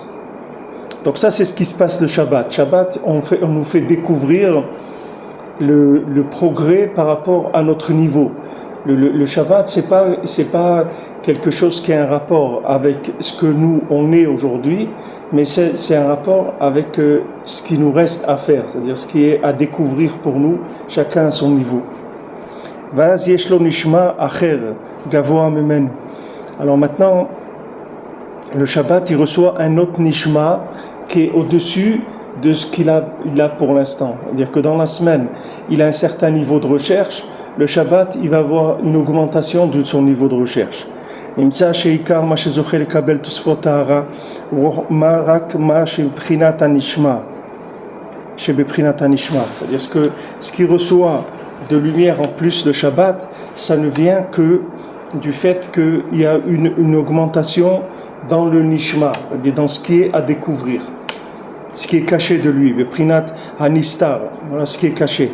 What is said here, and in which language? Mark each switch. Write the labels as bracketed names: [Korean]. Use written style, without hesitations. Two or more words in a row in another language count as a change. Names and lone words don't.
[French] Donc ça, c'est ce qui se passe le Shabbat. Shabbat, on nous fait découvrir le progrès par rapport à notre niveau. Le Shabbat, c'est pas quelque chose qui a un rapport avec ce que nous on est aujourd'hui, mais c'est un rapport avec ce qui nous reste à faire, c'est-à-dire ce qui est à découvrir pour nous, chacun à son niveau. [Hebrew] ואז יש לו נשמע אחר גבוה ממנו. [French] Alors maintenant, le Shabbat, il reçoit un autre nishma qui est au-dessus de ce qu'il a pour l'instant. C'est-à-dire que dans la semaine, il a un certain niveau de recherche. Le Shabbat, il va avoir une augmentation de son niveau de recherche. [Hebrew] נמצא שעיקר מה שזוכה לקבל תוספות טהרה הוא רק מה שבחינת הנשמע, שבבחינת הנשמע. [French] C'est-à-dire ce qui reçoit de lumière en plus le Shabbat, ça ne vient que du fait qu'il y a une augmentation dans le nishma, c'est-à-dire dans ce qui est à découvrir, ce qui est caché de lui, le prinat hanistar, voilà ce qui est caché.